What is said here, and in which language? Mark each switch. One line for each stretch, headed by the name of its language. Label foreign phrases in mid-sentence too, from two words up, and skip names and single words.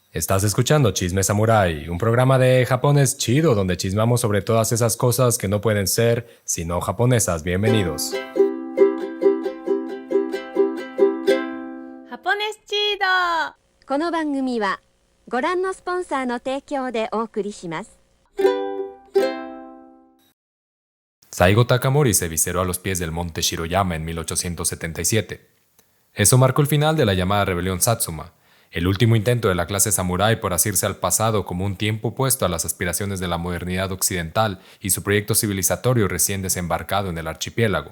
Spanish: Estás escuchando Chisme Samurai, un programa de japonés chido donde chismamos sobre todas esas cosas que no pueden ser sino japonesas. Bienvenidos. japonés chido.
Japanese: この番組はご覧のスポンサーの提供でお送りします。
Spanish: Saigo Takamori se visceró a los pies del monte Shiroyama en 1877. Eso marcó el final de la llamada rebelión Satsuma, el último intento de la clase samurái por asirse al pasado como un tiempo opuesto a las aspiraciones de la modernidad occidental y su proyecto civilizatorio recién desembarcado en el archipiélago.